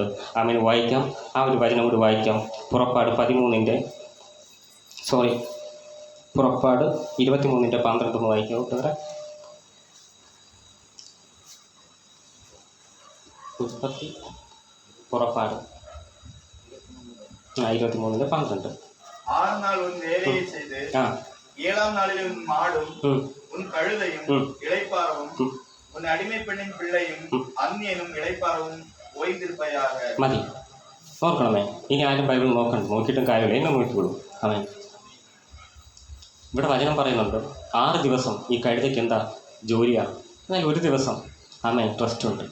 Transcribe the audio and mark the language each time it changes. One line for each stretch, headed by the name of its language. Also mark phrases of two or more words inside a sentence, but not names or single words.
Malayalam: ആമേൻ. വായിക്കാം, ആ ഒരു വചനം കൂടി വായിക്കാം. പുറപ്പാട് 23:12 വായിക്കാം. കൂട്ടുകാരെ, പുറപ്പാട് 23:12.
Tamil: 6 நாள் உன் வேலையை செய்து 7ஆம் நாளில் உன் மாடும் உன் கழுதையும் இளைப்பாறவும் உன் அடிமை பெண்ணின் பிள்ளையும் அந்நியனும் இளைப்பாறவும் ஓய்ந்திருப்பாயாக.
Malayalam: മതി. ഓർക്കണമേ, ഇനി ആരും ബൈബിൾ നോക്കണ്ട, നോക്കിയിട്ടും കാര്യമില്ല, എന്നെ നോക്കിക്കൊള്ളൂ. ആമേൻ. ഇവിടെ വചനം പറയുന്നുണ്ട് 6 ദിവസം ഈ കഴുതയ്ക്ക് എന്താ ജോലിയാണ്, എന്നാൽ ഒരു ദിവസം ആമേൻ ട്രസ്റ്റ് ഉണ്ട്.